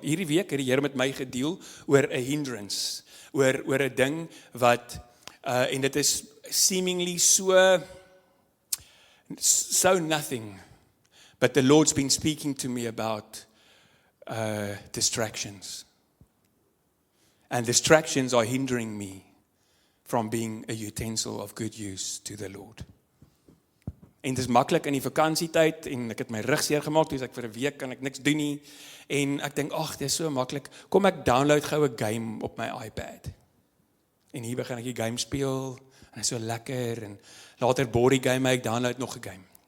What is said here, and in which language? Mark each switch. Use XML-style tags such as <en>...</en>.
<af>Hierdie week het die Here met my gedeel oor 'n hindrance, oor 'n ding wat en dit is</af> <en>seemingly so nothing. But the Lord's been speaking to me about distractions. And distractions are hindering me from being a utensil of good use to the Lord.</en> <af>En dit is maklik in die vakansietyd en ek het my rug seer gemaak, dus ek vir 'n week kan ek niks doen nie. En ek dink, ag, dit is so maklik. Kom ek download gou 'n game op my iPad. En hier begin ek die game speel en dit is so lekker en later body game ek download nog 'n game.</af>